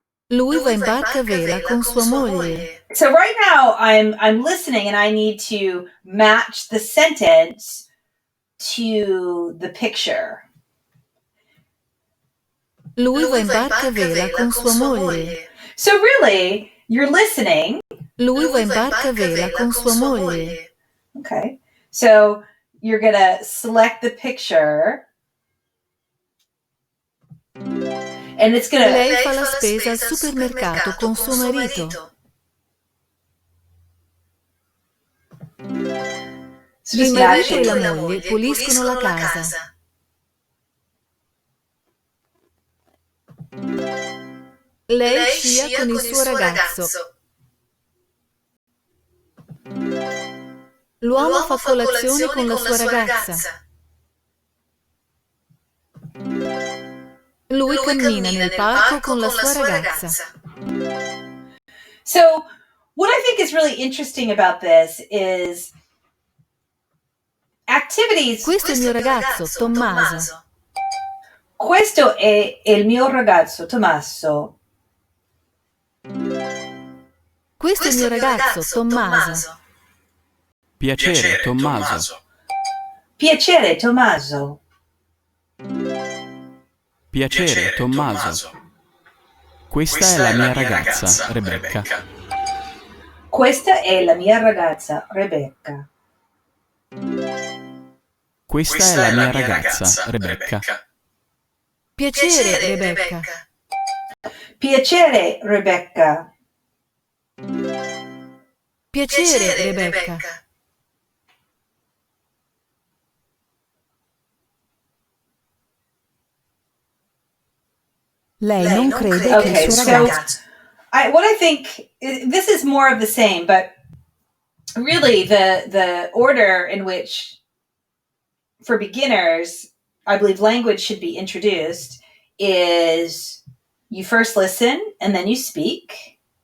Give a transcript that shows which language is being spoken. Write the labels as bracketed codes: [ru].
[it] lui va in barca a vela con sua moglie. [en] So right now I'm listening, and I need to match the sentence to the picture. [it] Lui va in barca a vela con sua moglie. [en] So really, you're listening. [it] Lui va in barca a vela con sua moglie. [en] Okay. So you're going to select the picture, and it's going to... [it] Lei fa la spesa al supermercato con suo marito. Il marito e la moglie puliscono la casa. Lei scia con il suo ragazzo. L'uomo fa colazione con la sua ragazza. Lui cammina nel parco con la sua ragazza. [en] So, what I think is really interesting about this is activities. [it] Questo è il mio ragazzo, Tommaso. Questo è il mio ragazzo, Tommaso. Questo è il mio ragazzo, Tommaso. Piacere, Tommaso. Piacere, Tommaso. Piacere, Tommaso. Questa è la mia ragazza, Rebecca. Questa è la mia ragazza, Rebecca. Questa è la mia ragazza, Rebecca. Piacere, Rebecca. Piacere, Rebecca. Piacere, Rebecca. Lei non crede che il suo ragazzo... [en] What I think, this is more of the same, but really the order in which, for beginners, I believe language should be introduced is you first listen, and then you speak.